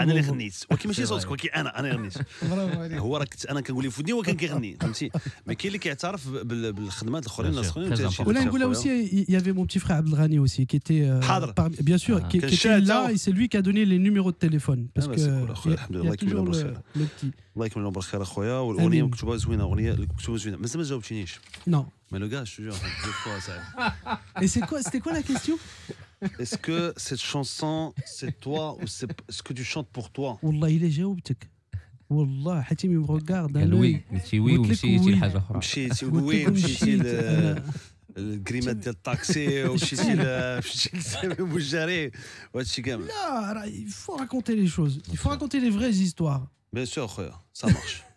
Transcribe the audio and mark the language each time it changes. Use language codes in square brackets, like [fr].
[ar] انا اللي غنيت، ولكن ماشي صوتك، ولكن انا اللي غنيت. برافو عليك. هو راه انا كنقول لي في ودني، هو كان كيغني، فهمتي. ما كاين اللي كيعترف بالخدمات الاخرين، الناس الاخرين. ولا نقولها [fr] aussi il y avait mon petit frère Abdelghani aussi qui était bien sûr qui était là et c'est lui qui a donné les numéros de téléphone parce que il y a toujours le petit. [ar] الله يكمل له بالخير اخويا. والاغنيه مكتوبه زوينه، اغنيه مكتوبه زوينه، مازال ما جاوبتينيش. [fr] Non. Mais le gars, je te jure, deux fois ça. Et c'était quoi la question? Est-ce que cette chanson, c'est toi ou c'est ce que tu chantes pour toi? [ar] والله إلا جاوبتك، والله حتيمي [fr] me regarde. [ar] قال وي، قلتي وي ومشيتي لحاجه اخرى. مشيتي وي، مشيتي الكريمات ديال الطاكسي، ومشيتي لسامي موجاري وهادشي كامل. [fr] لا، il faut raconter les choses, il faut raconter les vraies histoires. Bien sûr اخويا، ça marche.